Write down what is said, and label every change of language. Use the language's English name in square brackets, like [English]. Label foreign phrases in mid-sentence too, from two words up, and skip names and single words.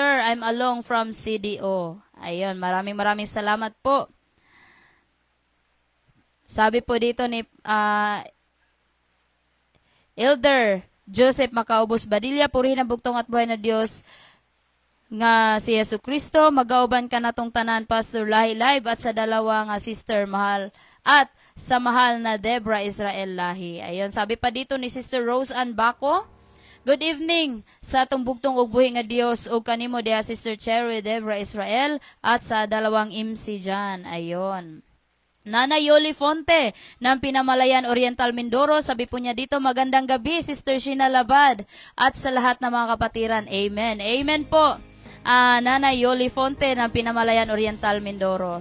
[English] I'm Along from CDO. [Filipino] Ayun, maraming salamat po. Sabi po dito ni Elder Joseph Macaubos Badilla, purihin ang bugtong at buhay na Diyos [Cebuano] nga si Yesu Kristo, magauban ka natong tanan, [Filipino] Pastor Lahi Live, at sa dalawa nga sister mahal, at sa mahal na Debra Israel Lahi. Ayun, sabi pa dito ni Sister Rose Ann Baco, [English] good evening [Cebuano] sa atong bugtong ug buhi nga Dios ug kanimo diha [Filipino] Sister Cherry Debra Israel at sa dalawang MC dyan. Ayun. Nana Yoli Fonte ng Pinamalayan Oriental Mindoro, sabi po niya dito, magandang gabi, Sister Sheena Labad, at sa lahat ng mga kapatiran. Amen. Amen po. Nana Yoli Fonte ng Pinamalayan Oriental Mindoro.